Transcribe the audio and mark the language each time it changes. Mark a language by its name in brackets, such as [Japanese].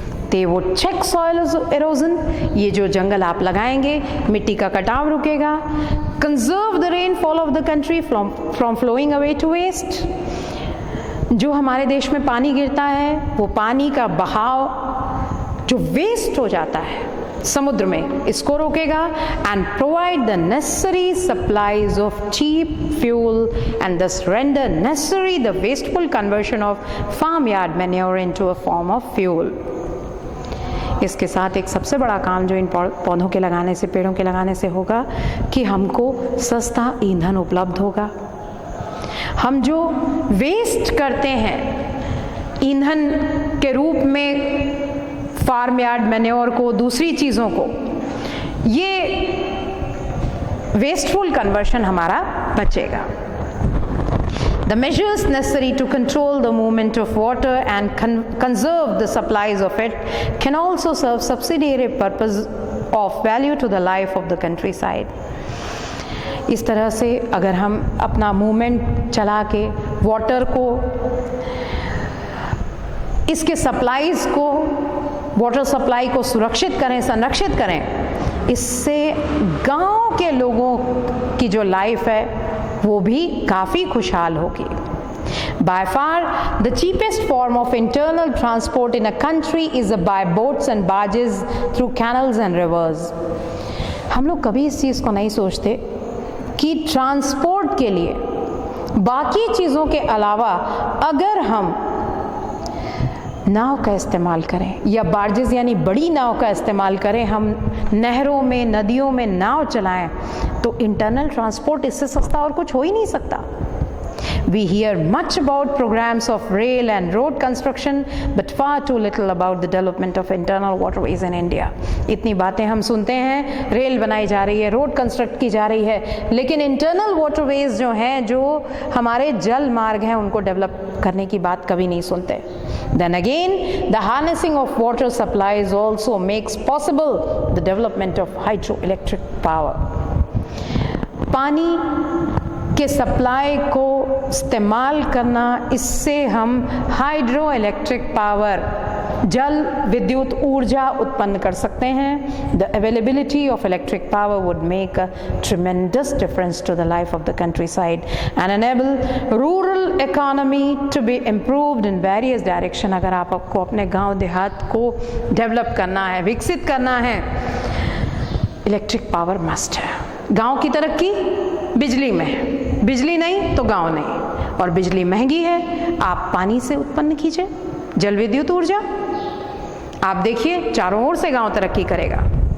[English] They would check soil erosion, [Hindi] ये जो जंगल आप लगाएंगे, मिट्टी का कटाव रुकेगा। [English] Conserve the rainfall of the country from flowing away to waste. [Hindi] जो हमारे देश में पानी गिरता है, वो पानी का बहाव जो वेस्ट हो जाता है समुद्र में, इसको रोकेगा। [English] And provide the necessary supplies of cheap fuel and thus render necessary the wasteful conversion of farmyard manure into a form of fuel. [Hindi] इसके साथ एक सबसे बड़ा काम जो इन पौधों के लगाने से, पेड़ों के लगाने से होगा कि हमको सस्ता ईंधन उपलब्ध होगा। हम जो वेस्ट करते हैं ईंधन के रूप में फार्म यार्ड मैन्योर को, दूसरी चीज़ों को, ये वेस्टफुल कन्वर्शन हमारा बचेगा। [English] The measures necessary to control the movement of water and conserve the supplies of it can also serve subsidiary purpose of value to the life of the countryside. [Hindi] इस तरह से अगर हम अपना मूवमेंट चला के वाटर को, इसके सप्लाईज को, वाटर सप्लाई को सुरक्षित करें, संरक्षित करें, इससे गांव के लोगों की जो लाइफ है वो भी काफ़ी खुशहाल होगी। [English] By far, the cheapest form of internal transport in a country is by boats and barges through canals and rivers. [Hindi] हम लोग कभी इस चीज़ को नहीं सोचते कि ट्रांसपोर्ट के लिए बाकी चीज़ों के अलावा अगर हम नाव का इस्तेमाल करें या बार्जेस यानी बड़ी नाव का इस्तेमाल करें, हम नहरों में, नदियों में नाव चलाएं, तो इंटरनल ट्रांसपोर्ट इससे सस्ता और कुछ हो ही नहीं सकता। [English] We hear much about programs of rail and road construction, but far too little about the development of internal waterways in India. [Hindi] इतनी बातें हम सुनते हैं, रेल बनाई जा रही है, रोड कंस्ट्रक्ट की जा रही है, लेकिन इंटरनल वाटरवेज जो हैं, जो हमारे जल मार्ग हैं, उनको डेवलप करने की बात कभी नहीं सुनते। [English] Then again, the harnessing of water supplies also makes possible the development of hydroelectric power. [Hindi] पानी के सप्लाई को इस्तेमाल करना, इससे हम हाइड्रो इलेक्ट्रिक पावर, जल विद्युत ऊर्जा उत्पन्न कर सकते हैं। [English] The availability of electric power would make a tremendous difference to the life of the countryside and enable rural economy to be improved in various direction. [Hindi] अगर आपको अपने गांव देहात को डेवलप करना है, विकसित करना है, इलेक्ट्रिक पावर मस्ट है। गांव की तरक्की बिजली में, बिजली नहीं तो गांव नहीं, और बिजली महंगी है, आप पानी से उत्पन्न कीजिए जल विद्युत ऊर्जा, आप देखिए चारों ओर से गांव तरक्की करेगा।